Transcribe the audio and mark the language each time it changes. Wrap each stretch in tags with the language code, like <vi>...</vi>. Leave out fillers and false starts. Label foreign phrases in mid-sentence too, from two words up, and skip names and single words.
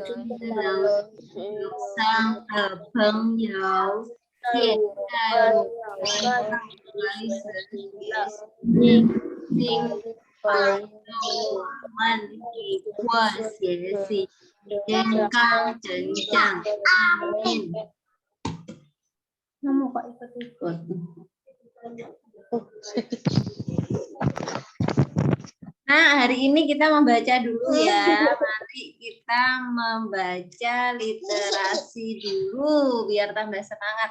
<zh>路上的朋友，现在我们要开始我们一块学习健康成长。Amin.</zh> <id>Kamu kok ikut-ikut? Nah, hari ini kita membaca dulu ya. Mari kita membaca literasi dulu biar tambah semangat.</id>